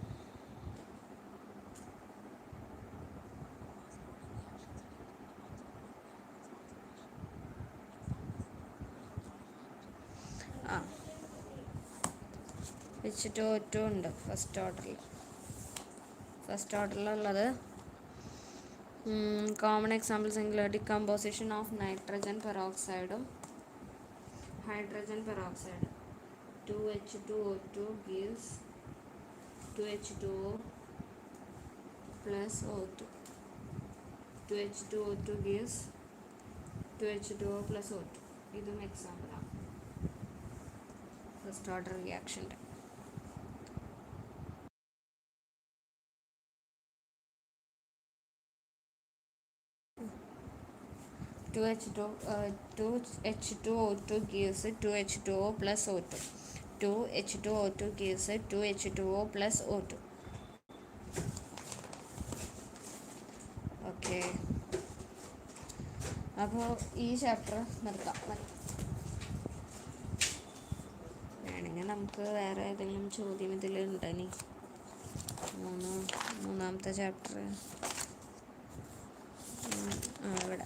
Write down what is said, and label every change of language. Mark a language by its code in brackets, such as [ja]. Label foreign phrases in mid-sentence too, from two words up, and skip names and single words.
[ml] H2O2 ഉണ്ട് [en] first orderilullath. common examples എങ്കിൽ decomposition of nitrogen peroxideum hydrogen peroxide. 2H2O2 gives 2H2O plus O2. 2H2O2 gives 2H2O plus O2. [ml] ഇതും എക്സാമ്പിളാണ് [en] first order reactionte. H2O2 gives 2H2O plus O2. 2H2O2 gives 2H2O plus O2. [ml] ഓക്കെ, അപ്പോൾ ഈ ചാപ്റ്റർ നിർത്താം. വേണമെങ്കിൽ നമുക്ക് വേറെ ഏതെങ്കിലും ചോദ്യം ഇതിലുണ്ടനി. മൂന്നാമത്തെ ചാപ്റ്റർ ഇവിടെ.